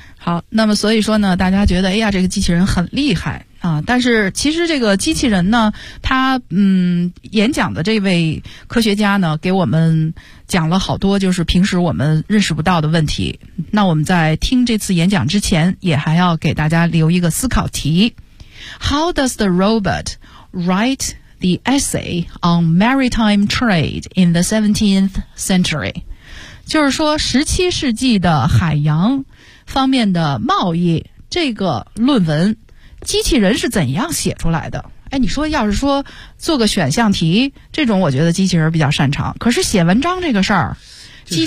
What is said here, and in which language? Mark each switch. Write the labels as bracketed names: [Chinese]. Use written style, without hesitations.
[Chinese] 好，那么所以说呢，大家觉得哎呀这个机器人很厉害啊，但是其实这个机器人呢，他演讲的这位科学家呢，给我们讲了好多就是平时我们认识不到的问题。那我们在听这次演讲之前，也还要给大家留一个思考题。 [English] How does the robot write the essay on maritime trade in the 17th century? [Chinese] 就是说17世纪的海洋方面的贸易这个论文机器人是怎样写出来的。哎，你说要是说做个选项题这种，我觉得机器人比较擅长，可是写文章这个事儿、就是啊、